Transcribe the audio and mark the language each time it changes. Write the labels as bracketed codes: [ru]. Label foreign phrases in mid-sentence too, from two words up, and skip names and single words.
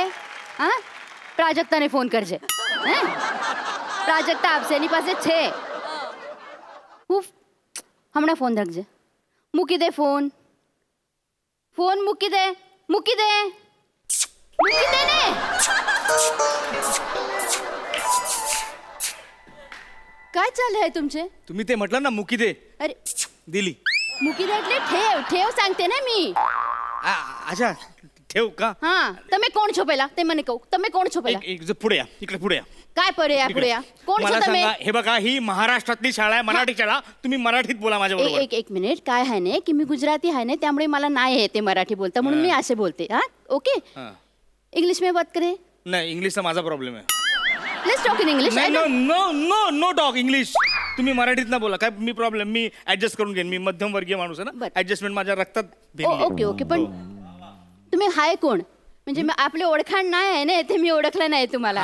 [gu] હા, પ્રાજક્તાને ફોન કરજે. હે, પ્રાજક્તા આપશે, એની પાસે છે. હું હમણાં ફોન રાખજે. મૂકી દે ફોન મૂકી દે ને. [mr] काय चाललं आहे तुमचे? तुम्ही ते म्हटलं ना [gu] મૂકી દે. [mr] अरे दिली. [gu] મૂકી દે એટલે [mr] ठेव सांगते ना मी. अच्छा, ठेव का? हा, [gu] તમે કોણ છો પહેલા? તે મને કહો, તમે કોણ છો પહેલા? [mr] एक पुढे या, इकडे पुढे या. काय पुढे या? [gu] કોણ છો [mr] मला [gu] તમે? [mr] सांगा, हे बघा, ही महाराष्ट्रातली शाळा आहे, मराठी शाळा. तुम्ही मराठीत बोला माझ्या बरोबर. एक मिनिट. काय आहे ना की मी गुजराती आहे ना, त्यामुळे मला नाही येते मराठी बोलता, म्हणून मी असे बोलते. हा, ओके. [hi] इंग्लिश में बात करें? [mr] नाही, इंग्लिशचा माझा प्रॉब्लेम आहे. [en] let's talk in English. no talk English. [mr] तुम्ही मराठीत ना बोला. काय मी प्रॉब्लेम, मी ऍडजस्ट करून घेईन. मी मध्यम वर्गीय माणूस आहे ना, ऍडजस्टमेंट माझ्या रक्तात भिनली. ओके. पण तुम्ही हाय कोण? म्हणजे आपली ओळखाण नाही आहे ना, ते मी ओळखलं नाही तुम्हाला.